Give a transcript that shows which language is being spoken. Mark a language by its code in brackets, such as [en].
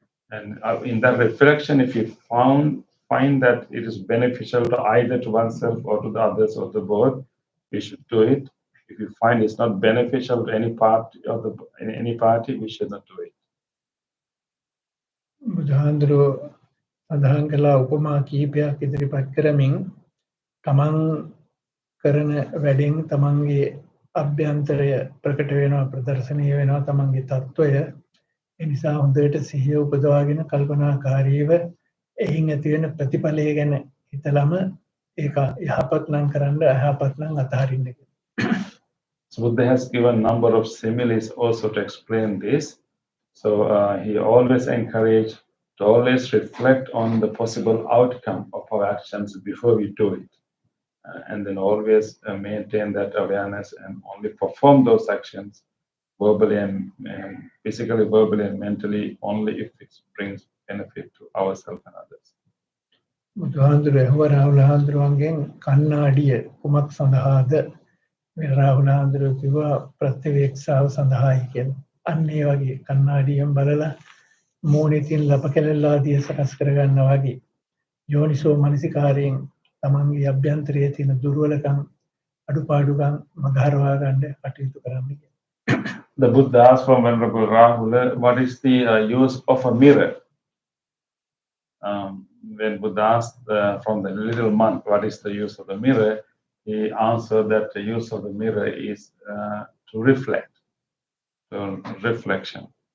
[en] And in that reflection, if you find that it is beneficial to either to oneself or to the others or to both, we should do it. If you find it's not beneficial to any part of any party, we should not do it. [si] බුදුහාඳුරෝ සඳහන් කළ උපමා කීපයක් ඉදිරිපත් කරමින් තමන් කරන වැඩෙන් තමන්ගේ අභ්‍යන්තරය ප්‍රකට වෙනවා ප්‍රදර්ශනීය වෙනවා තමන්ගේ තත්වය ඒ නිසා හොඳට සිහිය උපදවාගෙන කල්පනාකාරීව එයින් ඇති වෙන ප්‍රතිඵලය ගැන හිතලම ඒක යහපත් නම් කරන්න අයහපත් නම් අතහරින්න. [en] So Buddha has given a number of similes also to explain this. So he always encouraged to always reflect on the possible outcome of our actions before we do it. And then always maintain that awareness and only perform those actions verbally and physically, verbally and mentally only if it brings benefit to ourselves and others. [si] බුදුහාඳුර රාහුලහාඳුරුවන්ගෙන් කන්නාඩිය කුමක් සඳහාද රාහුලහාඳුරුව කිව්වා ප්‍රත්‍යවේක්ෂාව සඳහායි කියලා. අන්න ඒ වගේ කන්නාඩියෙන් බලලා මූණිතින් ලප කැලල්ලා දිය සකස් කරගන්නා වගේ යෝනිසෝ මනසිකාරයෙන් තමන්ගේ අභ්‍යන්තරයේ තියෙන දුර්වලකම් අඩුපාඩුකම් මගහරවා ගන්න කටයුතු කරන්න කියලා. [en] The Buddha asked from Venerable Rahula, what is the use of a mirror? When Buddha asked from the little monk, what is the use of the mirror? He answered that the use of the mirror is to reflect, so reflection.